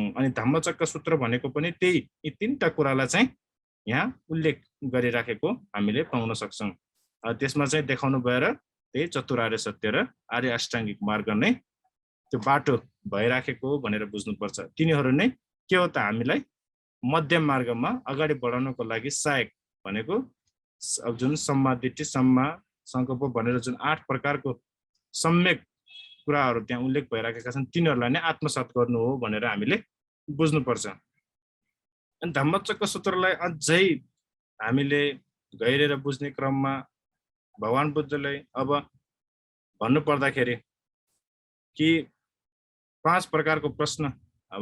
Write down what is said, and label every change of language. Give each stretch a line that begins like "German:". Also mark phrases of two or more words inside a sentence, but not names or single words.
Nepali: अनि धम्मचक्र सूत्र भनेको पनि त्यही यी तीनटा कुरालाई चाहिँ यहाँ उल्लेख गरिराखेको हामीले पाउन सक्छौँ। त्यसमा चाहिँ देखाउनु भएर त्यही चतुरार्य सत्य र आर्य अष्टाङ्गिक मार्ग नै त्यो बाटो भइराखेको भनेर बुझ्नुपर्छ। तिनीहरू नै के हो त, हामीलाई मध्यम मार्गमा अगाडि बढाउनको लागि सहायक भनेको जुन
Pali: सम्मा दिट्ठी, सम्मा सङ्कल्प
Nepali: भनेर जुन 8 प्रकारको सम्यक कुराहरू त्यहाँ उल्लेख भइराखेका छन् तिनीहरूलाई नै आत्मसात गर्नु हो भनेर हामीले बुझ्नुपर्छ। अनि धम्मचक्र सूत्रलाई अझै हामीले गहिरेर बुझ्ने क्रममा भगवान बुद्धले अब भन्नु पर्दाखेरि कि 5 प्रकारको प्रश्न, अब